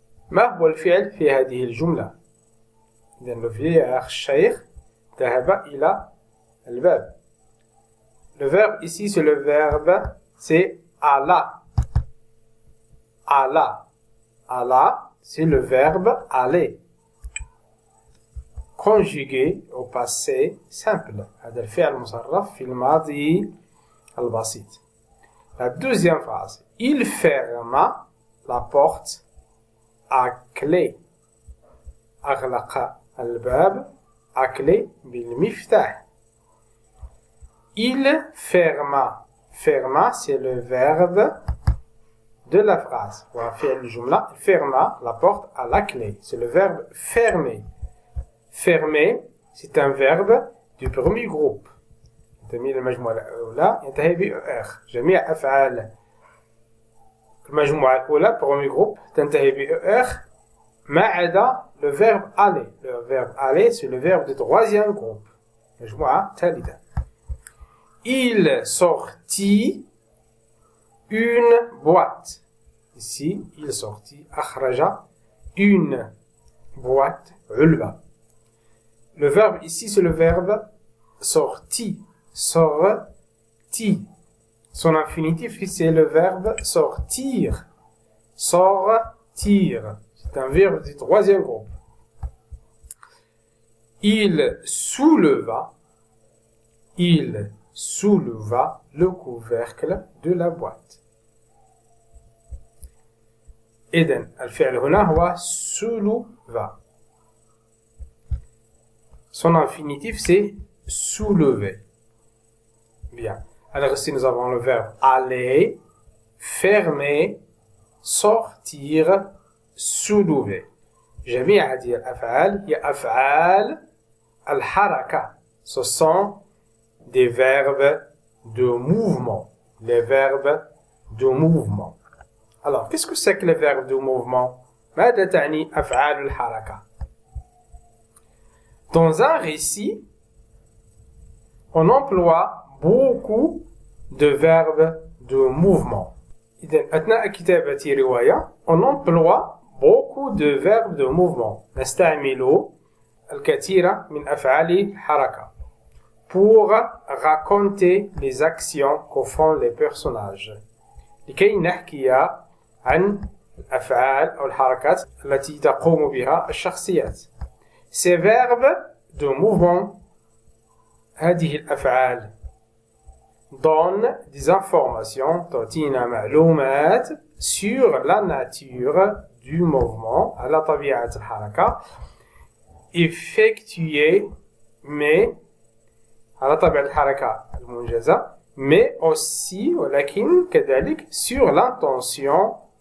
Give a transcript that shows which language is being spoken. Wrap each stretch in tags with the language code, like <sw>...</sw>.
<ar>ما هو الفعل في هذه الجملة؟ إذن</ar> <fr>le vieillard</fr> <ar>الشيخ ذهب إلى الباب.</ar> <fr>Le verbe ici c'est le verbe c'est alla. Alla. Alla, c'est le verbe aller. Conjugué au passé simple.</fr> <ar>هذا الفعل مصرف في الماضي البسيط.</ar> <fr>La deuxième phrase. Il ferma la porte à clé.</fr> <ar>أغلق الباب</ar> <fr>à clé</fr> <ar>بالمفتاح.</ar> <fr>Il ferma. Ferma, c'est le verbe de la phrase. On va faire le jumla. Ferma la porte à la clé. C'est le verbe fermer. Fermer, c'est un verbe du premier groupe.</fr> <ar>ينتمي للمجموعة الأولى ينتهي بأر. جميع أفعال المجموعة الأولى</ar> <fr>premier groupe</fr> <ar>تنتهي بأر ما عدا</ar> <fr>le verbe aller. Le verbe aller, c'est le verbe du troisième groupe.</fr> <ar>مجموعة ثالثة.</ar> <fr>Il sortit une boîte. Ici, il sortit, akhraja, une boîte, ulba. Le verbe ici, c'est le verbe sorti, sorti. Son infinitif, c'est le verbe sortir, sortir. C'est un verbe du troisième groupe. Il souleva le couvercle de la boîte.</fr> <ar>إذن الفعل هنا هو souleva.</ar> <fr>Son infinitif c'est soulever. Bien. Alors ici nous avons le verbe aller, fermer, sortir, soulever.</fr> <ar>جميع هذه الأفعال هي أفعال الحركة.</ar> <fr>Ce sont des verbes de mouvement. Les verbes de mouvement. Alors, qu'est-ce que c'est que les verbes de mouvement?</fr> <ar>ماذا تعني أفعال الحركة?</ar> <fr>Dans un récit, on emploie beaucoup de verbes de mouvement.</fr> <ar>إذن أثناء كتابة رواية,</ar> <fr>on emploie beaucoup de verbes de mouvement.</fr> <ar>نستعمل الكثير من أفعال الحركة</ar> <fr>pour raconter les actions que font les personnages.</fr> <ar>لكي نحكي عن الأفعال أو الحركات التي تقوم بها الشخصيات.</ar> <fr>Ces verbes de mouvement,</fr> <ar>هذه الأفعال</ar> <fr>donnent des informations,</fr> <ar>تعطينا معلومات</ar> <fr>sur la nature du mouvement,</fr> <ar>على طبيعة الحركة,</ar> <fr>effectuée, mais</fr> <ar>على طبيعة الحركة المنجزة,</ar> <fr>mais aussi</fr> <ar>ولكن كذلك</ar> <fr>sur l'intention</fr>